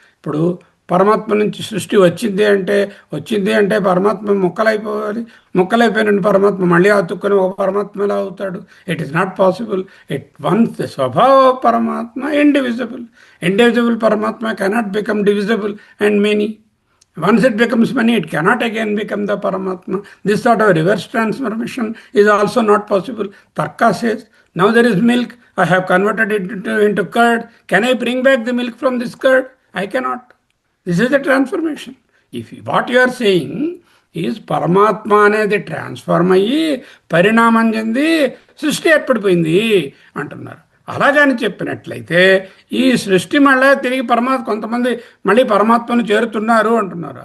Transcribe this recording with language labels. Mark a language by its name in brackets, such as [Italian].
[Telugu] ఇప్పుడు పరమాత్మ నుంచి సృష్టి వచ్చింది అంటే పరమాత్మ ముక్కలైపోవాలి. ముక్కలైపోయిన పరమాత్మ మళ్ళీ అతుక్కుని ఒక పరమాత్మ ఎలా అవుతాడు? [English] It is not possible. Once స్వభావ Paramatma indivisible Paramatma cannot become divisible and many. Once it becomes many, it cannot again become the Paramatma. This sort of reverse transformation is also not possible. Tarka says, now there is milk, I have converted it into curd. Can I bring back the milk from this curd? I cannot. This is the transformation. If what you are saying is [Telugu] పరమాత్మ అనేది transform అయ్యి పరిణామం చెంది సృష్టి ఏర్పడిపోయింది అంటున్నారు. అలాగని చెప్పినట్లయితే ఈ సృష్టి మళ్ళీ తిరిగి కొంతమంది మళ్ళీ పరమాత్మను చేరుతున్నారు అంటున్నారు.